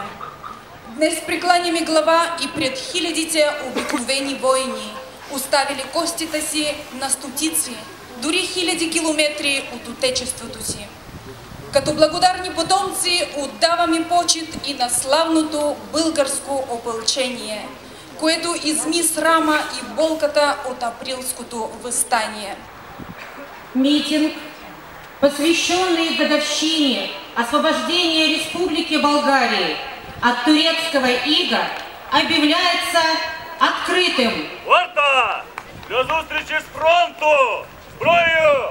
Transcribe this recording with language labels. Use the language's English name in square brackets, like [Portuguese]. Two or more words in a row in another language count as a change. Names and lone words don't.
[Bulgarian] Днес прекланяме глава и пред хилядите обикновени войни, оставили костите си на стотици, дори хиляди километри от отечеството си. Като благодарни потомци отдаваме почит и на славното българско опълчение, което изми срама и болката от априлското въстание. [Russian] Митинг, посвященный годовщине освобождения Республики Болгарии от турецкого ига, объявляется открытым. [Ukrainian] Варта! Для зустрічі з фронту! Зброю!